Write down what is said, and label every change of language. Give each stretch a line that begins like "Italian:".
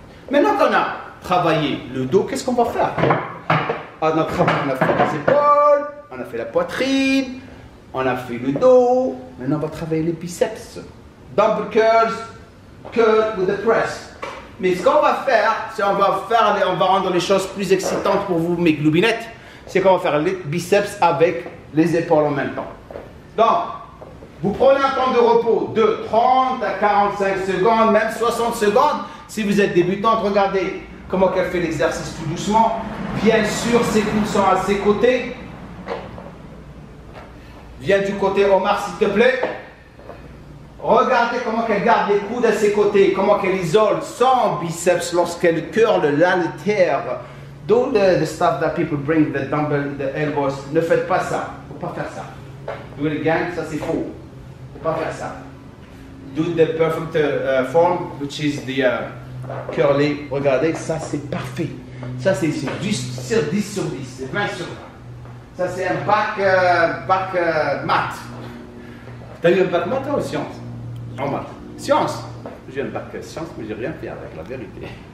French: Maintenant qu'on a travaillé le dos, qu'est-ce qu'on va faire? On a fait les épaules, on a fait la poitrine, on a fait le dos. Maintenant, on va travailler les biceps.
English: Dumbbell curls with the press.
French: Mais ce qu'on va faire, c'est on va rendre les choses plus excitantes pour vous, mes gloubinettes. C'est qu'on va faire les biceps avec les épaules en même temps. Donc, vous prenez un temps de repos de 30 à 45 secondes, même 60 secondes. Si vous êtes débutante, regardez comment elle fait l'exercice tout doucement. Bien sûr, ses coudes sont à ses côtés. Viens du côté Omar, s'il te plaît. Regardez comment elle garde les coudes à ses côtés, comment elle isole son biceps lorsqu'elle curle l'haltère.
English: Don't the stuff that people bring, the dumbbell, the elbows,
French: ne faites pas ça. Il ne faut pas faire ça.
English: Do it again,
French: ça c'est faux. Il ne faut pas faire ça.
English: Do the perfect form, which is the curly.
French: Regardez, ça c'est parfait. Ça c'est 10 sur 10 sur 10, c'est 20 sur 20. Ça c'est un bac maths. T'as eu un bac maths ou sciences? En maths. Sciences. J'ai un bac sciences, mais j'ai rien fait avec la vérité.